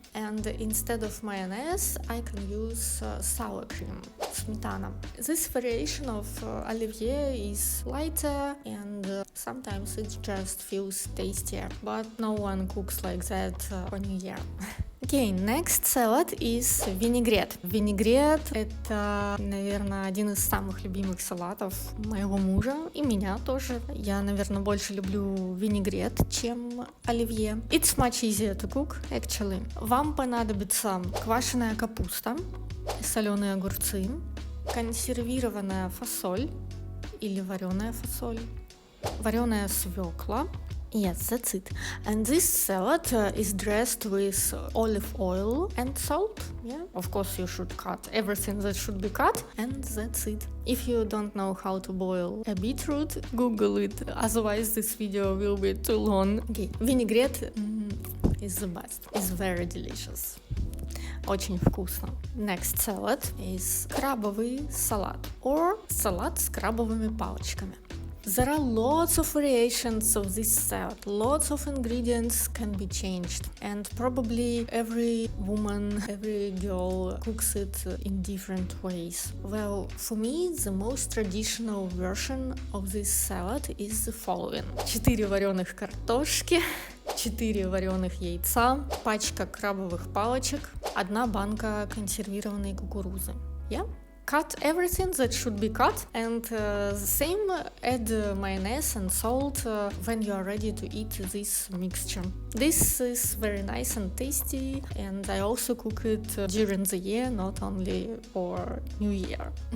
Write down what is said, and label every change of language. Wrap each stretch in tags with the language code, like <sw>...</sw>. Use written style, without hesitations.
<en>And instead of mayonnaise, I can use sour cream, smetana. This variation of Olivier is lighter and sometimes it just feels tastier, but no one cooks like that for New Year. Okay, next salad is vinaigrette.</en> <ru>Vinaigrette – это, наверное, один из самых любимых салатов моего мужа и меня тоже. Я, наверное, больше люблю винегрет, чем оливье.</ru> <en>It's much easier to cook, actually.</en> <ru>Вам понадобится квашеная капуста, соленые огурцы, консервированная фасоль или вареная фасоль, вареная свекла.</ru> <en>Yes, that's it. And this salad is dressed with olive oil and salt. Yeah, of course you should cut everything that should be cut, and that's it. If you don't know how to boil a beetroot, Google it, otherwise this video will be too long. Okay, vinaigrette is the best. It's very delicious.</en> <ru>Очень вкусно.</ru> <en>Next salad is</en> <ru>крабовый салат,</ru> <en>or</en> <ru>салат с крабовыми палочками.</ru> <en>There are lots of variations of this salad, lots of ingredients can be changed, and probably every woman, every girl cooks it in different ways. Well, for me, the most traditional version of this salad is the following.</en> <ru>4 вареных картошки, 4 вареных яйца, пачка крабовых палочек, 1 банка консервированной кукурузы.</ru> <en>Yeah? Cut everything that should be cut, and the same, add mayonnaise and salt when you are ready to eat this mixture. This is very nice and tasty, and I also cook it during the year, not only for New Year.</en>